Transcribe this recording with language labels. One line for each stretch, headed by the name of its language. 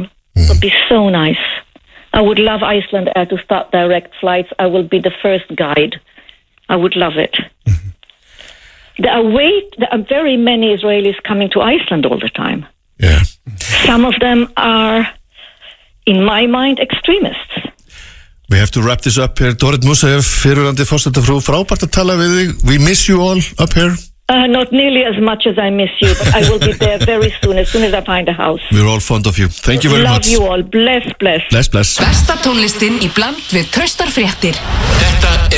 English: Mm-hmm. It would be so nice. I would love Iceland Air to start direct flights. I will be the first guide. I would love it. Mm-hmm. There are very many Israelis coming to Iceland all the time. Yeah. Some of them are, in my mind, extremists. We have to wrap this up here.
Icelandic: Dorit Mussaev, fyrirandi forsetafrú, frábært að tala við þig.
English: We miss you all up here. Not nearly as much as I miss you, but I will be there very soon as I find a house. We're all fond of you. Thank you very love much. Love you all. Bless.
Icelandic: Bless. Besta tónlistin í bland við traustar fréttir. Þetta er